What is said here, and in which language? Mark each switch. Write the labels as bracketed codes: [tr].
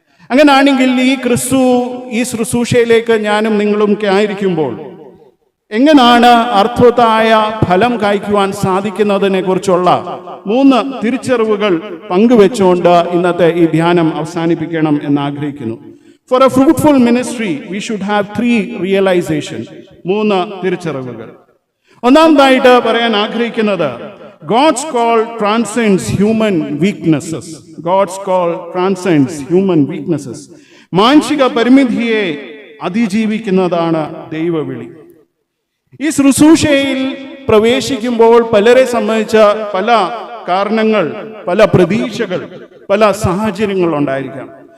[ml] അങ്ങനെയാണെങ്കിൽ ഈ ക്രിസ്തു ഈ ശുശ്രൂഷയിലേക്ക് ഞാനും നിങ്ങളും ഒക്കെ ആയിരിക്കുമ്പോൾ എങ്ങനെയാണ് അർത്ഥവത്തായ ഫലം കായ്ക്കുവാൻ സാധിക്കുന്നതിനെ കുറിച്ചുള്ള 3 തിരിച്ചറിവുകൾ പങ്കുവെച്ചുകൊണ്ട് ഇന്നത്തെ ഈ ധ്യാനം അവസാനിപ്പിക്കണം എന്ന് ആഗ്രഹിക്കുന്നു. [en] For a fruitful ministry we should have 3 realisation. [ml] 3 തിരിച്ചറിവുകൾ. ഒന്നാമതായിട്ട് പറയാൻ ആഗ്രഹിക്കുന്നത്, [en] God's call transcends human weaknesses. God's call transcends human weaknesses. [ml] മാനുഷിക പരിമിതിയെ അതിജീവിക്കുന്നതാണ് ദൈവവിളി. ഈ ശുശ്രൂഷയിൽ പ്രവേശിക്കുമ്പോൾ പലരെ സംബന്ധിച്ച പല കാരണങ്ങൾ, പല പ്രതീക്ഷകൾ, പല സാഹചര്യങ്ങൾ ഉണ്ടായിരിക്കാം.